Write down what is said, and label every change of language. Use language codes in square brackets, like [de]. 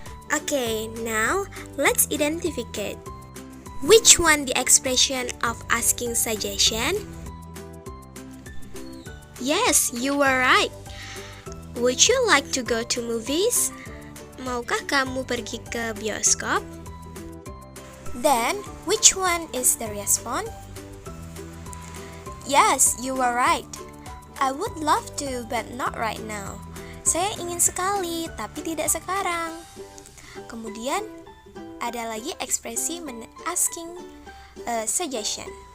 [en] Okay, now let's identify which one the expression of asking suggestion. Yes, you were right. Would you like to go to movies? [id] Maukah kamu pergi ke bioskop? [en] Then, which one is the response? Yes, you were right. I would love to, but not right now. [id] Saya ingin sekali, tapi tidak sekarang. Kemudian, ada lagi ekspresi [en] asking suggestion.